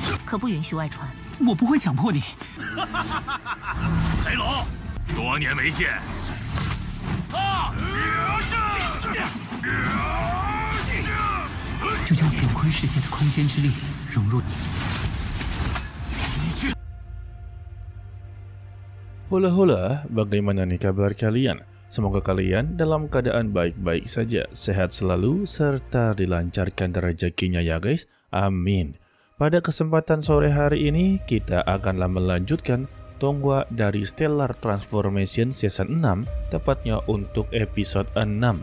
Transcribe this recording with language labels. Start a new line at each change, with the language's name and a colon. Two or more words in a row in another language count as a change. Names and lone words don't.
Chinese: 可不允许外传。我不会强迫你。雷龙，多年没见。就将乾坤世界的空间之力融入。
Indonesian: Hula-hula, bagaimana nih kabar kalian? Semoga kalian dalam keadaan baik-baik saja, sehat selalu, serta dilancarkan rezekinya ya guys. Amin. Pada kesempatan sore hari ini, kita akanlah melanjutkan Tonghua dari Stellar Transformation Season 6, tepatnya untuk episode 6.